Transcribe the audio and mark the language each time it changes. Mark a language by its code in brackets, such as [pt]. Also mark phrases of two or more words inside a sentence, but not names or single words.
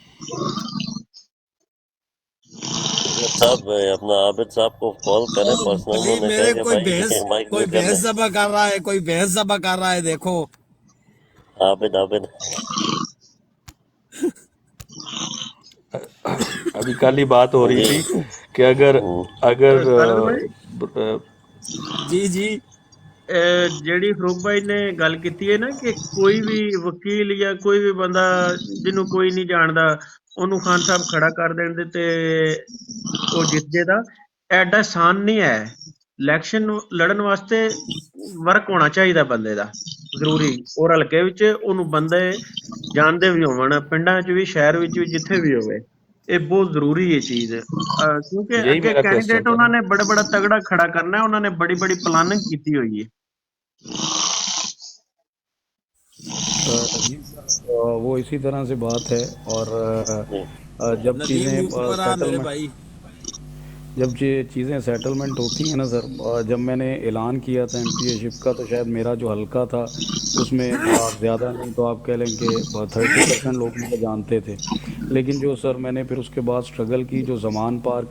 [ur] صاحب اپنا عابد صاحب کو کال کریں پرسنل، انہوں نے کہا کہ بھائی [en] mic mute [ur] کر لیں۔ کوئی بھینس ذبح کر رہا ہے، دیکھو عابد ابھی کل ہی بات ہو رہی جی تھی کہ اگر خالد بھائی جی [pa] ਜਿਹੜੀ ਫਰੂਕ ਭਾਈ ਨੇ ਗੱਲ ਕੀਤੀ ਹੈ ਨਾ ਕਿ ਕੋਈ ਵੀ ਵਕੀਲ ਜਾਂ ਕੋਈ ਵੀ ਬੰਦਾ ਜਿਹਨੂੰ ਕੋਈ ਨਹੀਂ ਜਾਣਦਾ ਉਹਨੂੰ ਖਾਨ ਸਾਹਿਬ ਖੜਾ ਕਰ ਦੇਣ ਤੇ ਉਹ ਜਿੱਤ ਜੇਦਾ, ਐਡਾ ਆਸਾਨ ਨਹੀਂ ਹੈ। ਇਲੈਕਸ਼ਨ ਨੂੰ ਲੜਨ ਵਾਸਤੇ ਵਰਕ ਹੋਣਾ ਚਾਹੀਦਾ ਬੰਦੇ ਦਾ ਜ਼ਰੂਰੀ, ਔਰ ਹਲਕੇ ਵਿੱਚ ਉਹਨੂੰ ਬੰਦੇ ਜਾਣਦੇ ਵੀ ਹੋਵਣ, ਪਿੰਡਾਂ 'ਚ ਵੀ ਸ਼ਹਿਰ ਵਿੱਚ ਵੀ ਜਿੱਥੇ ਵੀ ਹੋਵੇ, ਇਹ ਬਹੁਤ ਜ਼ਰੂਰੀ ਹੈ ਚੀਜ਼। ਕਿਉਂਕਿ [ur] یہی [pa] ਅੱਗੇ [ur] میرا کویسچن [pa] ਕੈਂਡੀਡੇਟ [ur] تھا نا۔ [pa] ਉਹਨਾਂ ਨੇ ਬੜਾ ਤਗੜਾ ਖੜਾ ਕਰਨਾ ਹੈ, ਉਹਨਾਂ ਨੇ ਬੜੀ ਪਲਾਨਿੰਗ ਕੀਤੀ ਹੋਈ ਹੈ۔ [ur] جی سر، وہ اسی طرح سے بات ہے، اور جب ندیم چیزیں اوپر آ میرے سیٹلمنٹ بھائی۔ جب یہ چیزیں سیٹلمنٹ ہوتی ہیں نا سر، جب میں نے اعلان کیا تھا ایم پی اے شپ کا، تو شاید میرا جو حلقہ تھا اس میں زیادہ نہیں تو آپ کہہ لیں کہ 30% لوگ مجھے جانتے تھے، لیکن جو سر میں نے پھر اس کے بعد سٹرگل کی، جو زمان پارک